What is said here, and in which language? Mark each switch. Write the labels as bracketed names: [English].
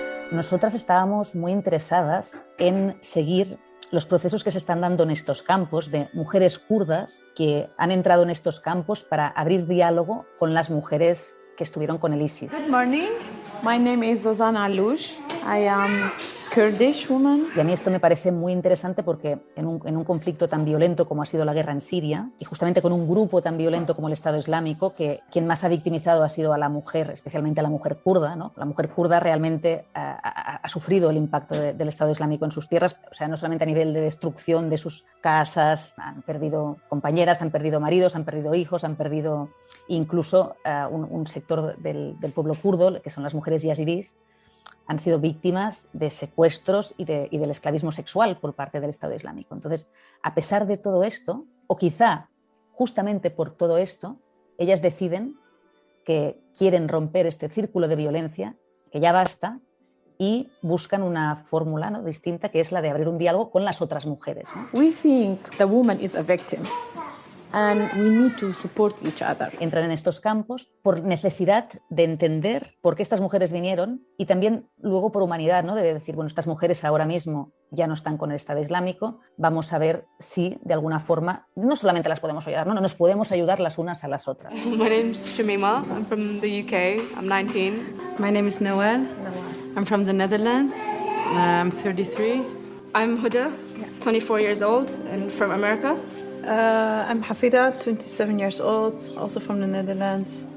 [Spanish] Nosotras estábamos muy interesadas en seguir los procesos que se están dando en estos campos de mujeres kurdas que han entrado en estos campos para abrir diálogo con las mujeres que estuvieron con el ISIS. [English] Good morning. My name is Zozan Alush. I am Kurdish woman. [Spanish] Y a mí esto me parece muy interesante porque en un conflicto tan violento como ha sido la guerra en Siria, y justamente con un grupo tan violento como el Estado Islámico, que quien más ha victimizado ha sido a la mujer, especialmente a la mujer kurda, ¿no? La mujer kurda realmente ha sufrido el impacto del Estado Islámico en sus tierras, o sea, no solamente a nivel de destrucción de sus casas, han perdido compañeras, han perdido maridos, han perdido hijos, han perdido incluso un sector del pueblo kurdo, que son las mujeres yazidís, han sido víctimas de secuestros y del esclavismo sexual por parte del Estado Islámico. Entonces, a pesar de todo esto, o quizá justamente por todo esto, ellas deciden que quieren romper este círculo de violencia, que ya basta, y buscan una fórmula, ¿no?, distinta, que es la de abrir un diálogo con las otras mujeres, ¿no? [English] We think the woman is a victim. And we need to support each other. [Spanish] Entran en estos campos por necesidad de entender por qué estas mujeres vinieron y también luego por humanidad, ¿no? De decir, bueno, estas mujeres ahora mismo ya no están con el Estado Islámico, vamos a ver si de alguna forma no solamente las podemos ayudar, no nos podemos ayudar las unas a las otras. [English] My name is Shamima. I'm from the UK. I'm 19. My name is Noel. I'm from the Netherlands. I'm 33. I'm Huda, 24 years old and from America. I'm Hafida, 27 years old, also from the Netherlands.